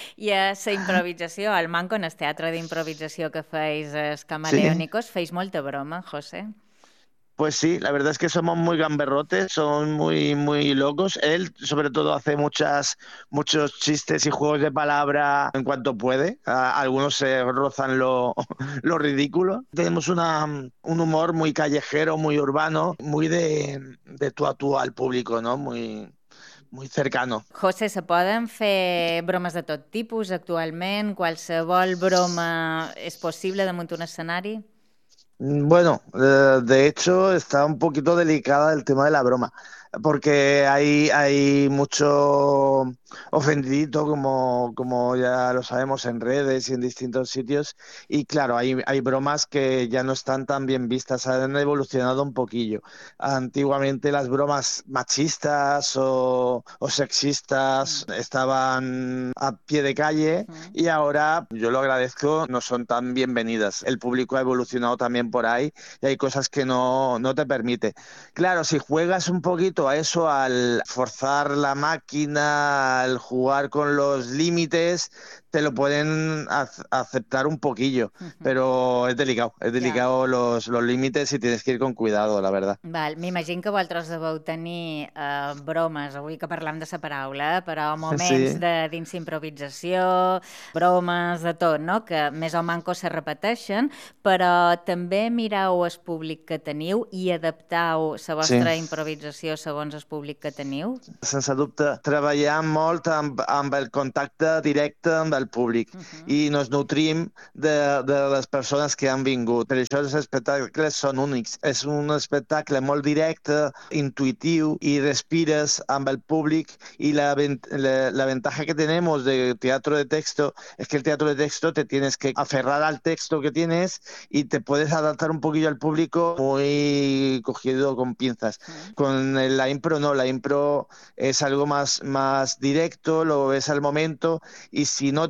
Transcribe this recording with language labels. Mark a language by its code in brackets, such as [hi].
[ca] I a la improvisació, al Manco, en el teatre d'improvisació que feis, els Camaleónicos, feis molta broma, José? [es] Pues sí, la verdad es que somos muy gamberrotes, son muy muy locos. Él sobre todo hace muchos chistes y juegos de palabra en cuanto puede. Algunos se rozan lo ridículo. Tenemos un humor muy callejero, muy urbano, muy de tú a tú al público, ¿no? Muy cercano. [ca] José, ¿se poden fer bromes de tot tipus actualment? ¿Qualsevol broma és possible damunt un escenari? [es] Bueno, de hecho está un poquito delicada el tema de la broma, porque hay mucho ofendidito, como ya lo sabemos en redes y en distintos sitios, y claro, hay bromas que ya no están tan bien vistas, han evolucionado un poquillo. Antiguamente las bromas machistas o sexistas estaban a pie de calle, y ahora, yo lo agradezco, no son tan bienvenidas. El público ha evolucionado también por ahí y hay cosas que no te permite. Claro, si juegas un poquito a eso, al forzar la máquina, al jugar con los límites, te lo pueden aceptar un poquillo, pero es delicado los límites y tienes que ir con cuidado, la verdad. [ca] Val, m'imagino que vosaltres deveu tenir bromes, avui que parlem de la paraula, però moments de dins improvisació, bromes, de tot, no? Que més o manco se repeteixen, però també mireu el públic que teniu i adaptau la vostra improvisació segons el públic que teniu? Sense dubte, treballem molt amb el contacte directe amb el públic i nos nutrim de les persones que han vingut. Per això els espectacles són únics. És un espectacle molt directe, intuitiu, i respires amb el públic. I la ventaja que tenim de teatre de texto [es] és que el teatre de texto te tienes que aferrar al texto que tienes i te puedes adaptar un poquillo al público muy cogido con pinzas. Con la impro no, la impro es algo más directo, lo ves al momento, y si no